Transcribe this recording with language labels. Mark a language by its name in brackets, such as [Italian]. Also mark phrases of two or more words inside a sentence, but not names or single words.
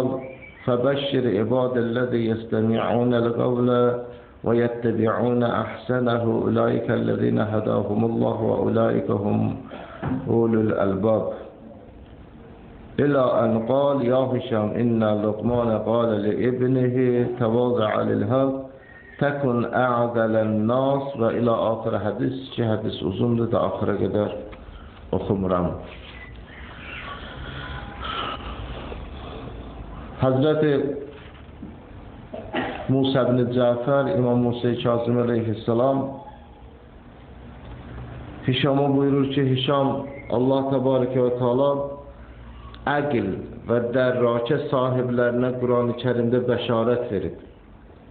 [Arabic] فبشر عباد الذي يستمعون القول ويتبعون أحسنه أولئك الذين هداهم الله وأولئك هم أولو الألباب إلى أن قال يا هشام إن لقمان قال لابنه تواضع للحق تكن أعدل الناس وإلى آخر حديث [Azerbaijani] ki hadis uzundur da axıra qədər oxumuram. Hazreti Musa ibn Cafer, İmam Musa Kazım aleyhisselam Hişam'a buyurur ki Hişam Allah [Arabic] تبارك وتعالى [Azerbaijani] əql və dərrakə sahiblərinə Quran-ı Kərimdə bəşarət verib.